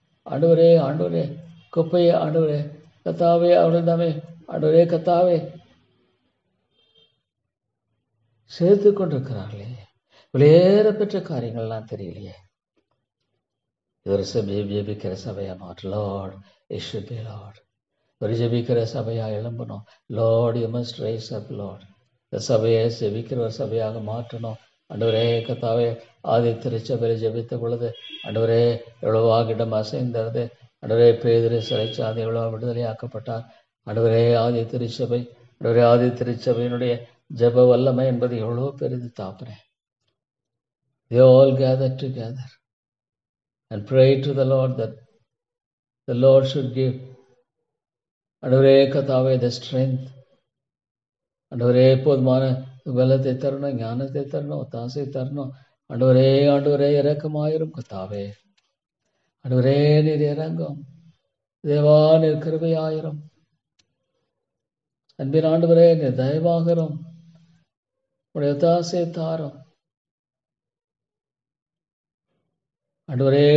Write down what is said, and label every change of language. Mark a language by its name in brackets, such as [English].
[Tamil] ஆண்டவரே, ஆண்டவரே, குப்பையே ஆண்டவரே கத்தாவே, அவர்கள் தாமே ஆண்டவரே கத்தாவே சேர்த்து கொண்டிருக்கிறார்களே. விலையேற பெற்ற காரியங்கள்லாம் தெரியலையே. இது ஒரு ஜெபிக்கிற சபையா மாற்று. [English] Lord, it should be Lord. [Tamil] ஒரு ஜெபிக்கிற சபையா எழும்பணும். [English] Lord, you must raise up Lord. [Tamil] இந்த சபையை ஜெபிக்கிற ஒரு சபையாக மாற்றணும் ஆண்டவரே கத்தாவே. ஆதி திருச்சபையில் ஜெபித்த பொழுது ஆண்டவரே எவ்வளவாகிடம் அசைந்தது ஆண்டவரே. பேதுரு சிறைச்சாதி எவ்வளவு விடுதலையாக்கப்பட்டார் ஆண்டவரே. ஆதி திருச்சபை ஆண்டவரே, ஆதி திருச்சபையினுடைய ஜெப வல்லமை என்பது எவ்வளோ பெரிது தாப்பனே. [English] They all gathered together and prayed to the Lord that the Lord should give [Tamil] ஆண்டவரே கர்த்தாவே [English] the strength. [Tamil] ஆண்டவரே, போதுமான பலத்தை தரணும், ஞானத்தை தரணும், ஒத்தாசை தரணும் ஆண்டவரே. ஆண்டவரே இரக்கமாயிரும் கர்த்தாவே. ஆண்டவரே, நீர் இறங்கும் தேவா, நீர் கிருபையாயிரும். அன்பின் ஆண்டவரே, நீர் தயவாகிறோம், உடைய ஒத்தாசை தாரும் ஆண்டவரே.